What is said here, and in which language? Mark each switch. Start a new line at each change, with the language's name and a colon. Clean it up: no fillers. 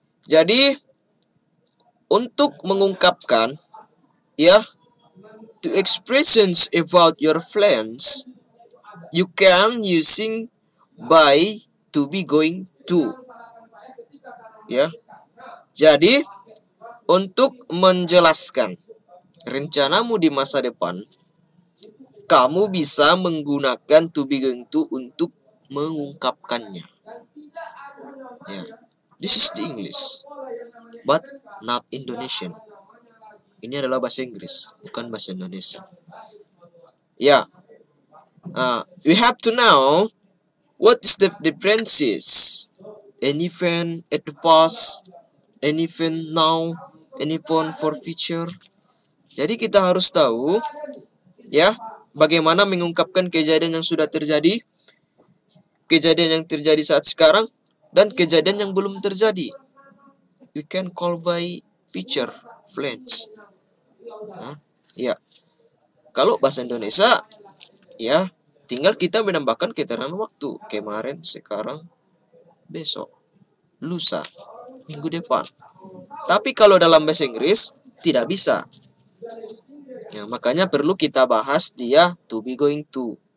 Indonesian: Jadi untuk mengungkapkan, ya,
English: to expressions about your plans, you can using by to be going to. Ya.
Indonesian: Jadi untuk menjelaskan rencanamu di masa depan, kamu bisa menggunakan to be going to untuk mengungkapkannya. Ya.
English: This is the English, but not Indonesian.
Indonesian: Ini adalah bahasa Inggris, bukan bahasa Indonesia. Ya.
English: We have to know what is the differences. An event at the past, an event now, an event for future.
Indonesian: Jadi kita harus tahu, ya, bagaimana mengungkapkan kejadian yang sudah terjadi, kejadian yang terjadi saat sekarang, dan kejadian yang belum terjadi.
English: You can call by future plans. Ya.
Indonesian: Kalau bahasa Indonesia, ya, tinggal kita menambahkan keterangan waktu. Kemarin, sekarang, besok, lusa, minggu depan. Tapi kalau dalam bahasa Inggris tidak bisa. Ya, makanya perlu kita bahas dia to be going to.